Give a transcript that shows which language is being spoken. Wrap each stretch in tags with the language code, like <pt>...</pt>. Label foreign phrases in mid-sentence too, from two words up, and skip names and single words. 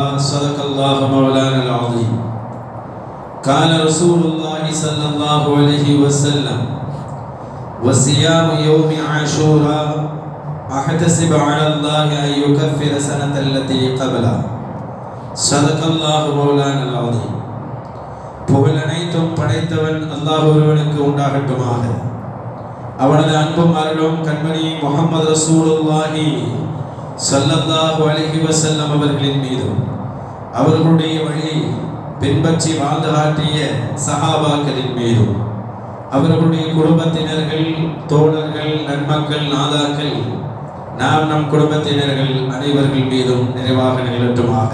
<ar>صدق الله مولانا العظيم. قال رسول الله صلى الله عليه وسلم: وصيام يوم عاشوراء أحتسب على الله أن يكفر سنة التي قبلها. صدق الله مولانا العظيم.</ar> <ta>புகழ் அனைத்தும் படைத்தவன் அல்லாஹ் ஒருவனுக்கு உண்டாகட்டுமாக. அவனது அன்பும் அருளும் கண்மணி முஹம்மது</ta> <ar>رسول الله صلى الله عليه وسلم</ar> <ta>அவர்களின் மீதும் அவர்களுடைய வழி பின்பற்றி வாழ்ந்து காட்டிய சஹாபாக்களின் மீதும் அவர்களுடைய குடும்பத்தினர்கள், தோழர்கள், நன்மக்கள், நாதாக்கள், நம் குடும்பத்தினர்கள் அனைவர்கள் மீதும் நிறைவாக நிகழட்டுமாக.</ta>